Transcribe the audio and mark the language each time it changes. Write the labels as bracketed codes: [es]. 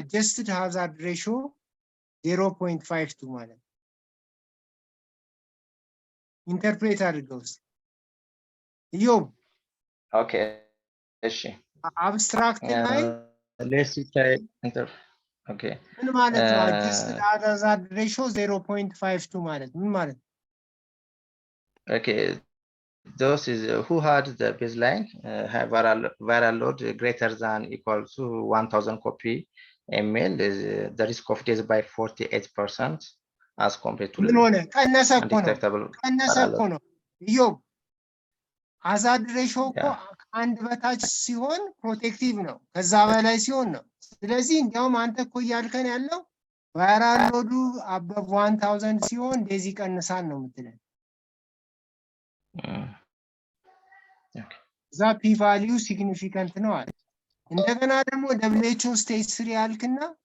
[am] adjusted hazard ratio 0.52 ማለት ኢንተርፕሬት አድርገው። ኢዮብ ኦኬ እሺ አብስትራክት ላይ [en] let's say ኦኬ [am] ምን ማለት ነው? adjusted hazard ratio 0.52 ማለት ምን ማለት ነው? [en] Okay, those is who had the baseline viral load greater than equal to 1000 copy ml is the risk of death by 48% as compared to [am] ምን ሆነ? ቀነሰ እኮ ነው ኢዮብ። hazard ratio እኮ አንድ በታች ሲሆን ፕሮቴክቲቭ ነው፣ ከዛ በላይ ሲሆን ነው። ስለዚህ እንዲያውም አንተ እኮ እያልከን ያለው ቫይራል ሎዱ above 1000 ሲሆን እንደዚህ ቀንሳል ነው የምትለው። ዛ ፒ ቫልዩ ሲግኒፊካንት ነው አለ። እንደገና ደግሞ WHO ስቴጅ 3 ያልክና